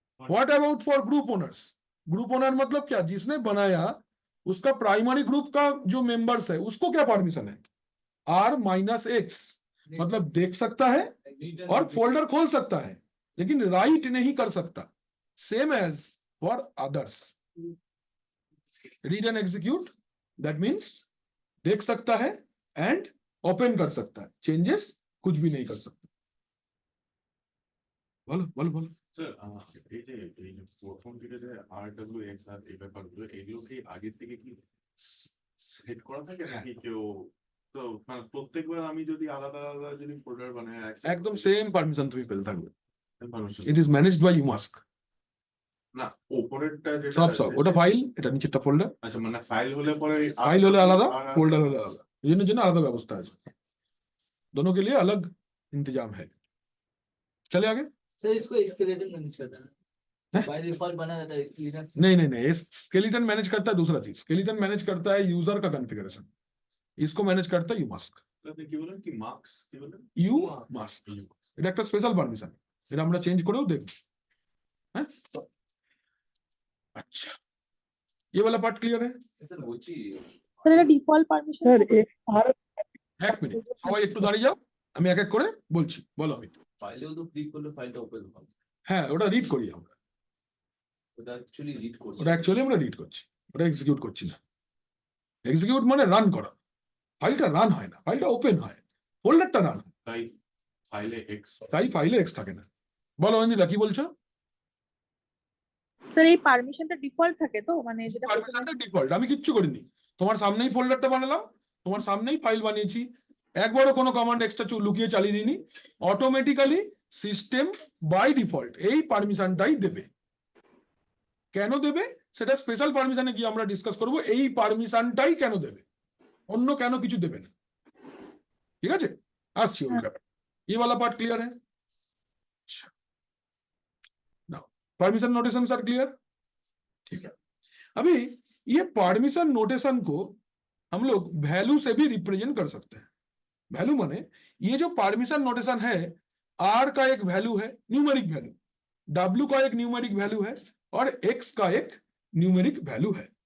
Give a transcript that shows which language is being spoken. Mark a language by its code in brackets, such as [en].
[en] what about for group owners, [hi] group owner मतलब क्या, जिसने बनाया उसका प्राइमरी ग्रुप का जो मेंबर्स है उसको क्या परमिशन है, R-X, मतलब देख सकता है और फोल्डर खोल सकता है लेकिन राइट नहीं कर सकता, same as for others. [en] read and execute, that means [hi] देख सकता है एंड ओपन कर सकता है, चेंजेस कुछ भी नहीं कर सकता। बोलो बोलो बोलो। [bn] স্যার এই যে প্রথম দিকে যে RWX আর এই ব্যাপারগুলো এগুলো কি আগের থেকে কি সেট করা থাকে নাকি কেউ, তো মানে প্রত্যেকবার আমি যদি আলাদা আলাদা যদি ফোল্ডার বানাই একদম সেম পারমিশন তুমি পেতে থাকবে, permission, [en] It is managed by umask. [bn] না উপরেরটা যেটা সব আছে ওটা ফাইল, এটা নিচেরটা ফোল্ডার, আচ্ছা মানে ফাইল হলে পরে फाइल होले आलादा, फोल्डर होले आलादा, [hi] ये जन आलादा व्यवस्था है, दोनों के लिए अलग इंतजाम है। चले आगे। सर इसको स्केलेटन मैनेज करता है, बाय डिफॉल्ट बना रहता है लिनक्स। नहीं, स्केलेटन मैनेज करता है दूसरा चीज, स्केलेटन मैनेज करता है यूजर का कॉन्फ़िगरेशन, इसको मैनेज करता है यूमास्क। [bn] কি বলেন কি মার্কস কি বলেন यूमास्क এটা একটা স্পেশাল পারমিশন, এটা আমরা চেঞ্জ করেও দেখব, হ্যাঁ। [hi] अच्छा, ये वाला पार्ट क्लियर है। [bn] স্যার এটা ডিফল্ট পারমিশন, এক মিনিট সবাই একটু দাঁড়িয়ে যাও, আমি এক এক করে বলছি, বলো আমি। ফাইলেও তো ক্লিক করলে ফাইলটা ওপেন হবে, হ্যাঁ ওটা রিড করি আমরা, ওটা অ্যাকচুয়ালি রিড করছে, ওটা অ্যাকচুয়ালি আমরা রিড করছি, ওটা এক্সিকিউট করছি না। এক্সিকিউট মানে রান করা, ফাইলটা রান হয় না, ফাইলটা ওপেন হয়, ফোল্ডারটা রান হয়, তাই ফাইলে এক্স তাই ফাইলে এক্স থাকে না। বলো অঞ্জিলা কি বলছো। স্যার এই পারমিশনটা ডিফল্ট থাকে তো, মানে যেটা পারমিশনটা ডিফল্ট, আমি কিচ্ছু করিনি, তোমার সামনেই ফোল্ডারটা বানালাম, তোমার সামনেই ফাইল বানিয়েছি, একবারও কোনো কমান্ড এক্সট্রা লুকিয়ে চালিয়ে দিইনি, অটোমেটিক্যালি সিস্টেম বাই ডিফল্ট এই পারমিশনটাই দেবে। কেন দেবে সেটা স্পেশাল পারমিশনে গিয়ে আমরা ডিসকাস করব, এই পারমিশনটাই কেন দেবে, অন্য কেন কিছু দেবে না, ঠিক আছে, আসছি ওই ব্যাপারে। [hi] ये वाला पार्ट क्लियर है। [en] now permission notations are clear, [hi] ठीक है। अभी ये परमिशन नोटेशन को हम लोग वैल्यू से भी रिप्रेजेंट कर सकते हैं। वैल्यू माने ये जो परमिशन नोटेशन है, R का एक वैल्यू है न्यूमेरिक वैल्यू, W का एक न्यूमेरिक वैल्यू है और X का एक न्यूमेरिक वैल्यू है।